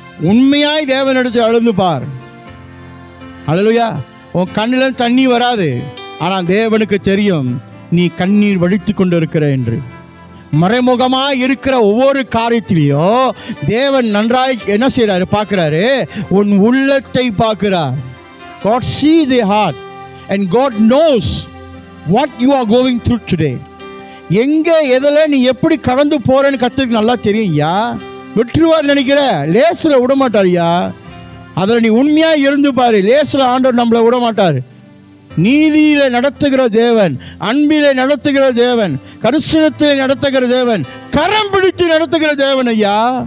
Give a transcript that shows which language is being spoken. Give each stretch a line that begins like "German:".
Tamil: உண்மையாய் தேவனிடத்தில் அழுந்து பார். அல்லேலூயா. உன் கண்ணில் தண்ணி வராது, ஆனால் தேவனுக்கு தெரியும் நீ கண்ணீர் வடித்து கொண்டு இருக்கிற என்று. மறைமுகமாக இருக்கிற ஒவ்வொரு காரியத்திலையும் தேவன் நன்றாய் என்ன செய்கிறாரு? பார்க்குறாரு. உன் உள்ளத்தை பார்க்கிறார்.
English: God sees the heart and God knows what you are going through today.
Tamil: எங்கே எதில் நீ எப்படி கடந்து போகிறேன்னு கற்றுக்கு நல்லா தெரியும் ஐயா. விட்டுருவார் நினைக்கிற, லேசில் விட மாட்டார் ஐயா. அதில் நீ உண்மையாக இருந்து பாரு. லேசில் ஆண்டவர் நம்மளை விட மாட்டார். நீதியில் நடத்துகிற தேவன், அன்பிலே நடத்துகிற தேவன், கரிசனத்தில் நடத்துகிற தேவன், கரம் பிடித்து நடத்துகிற தேவன் ஐயா.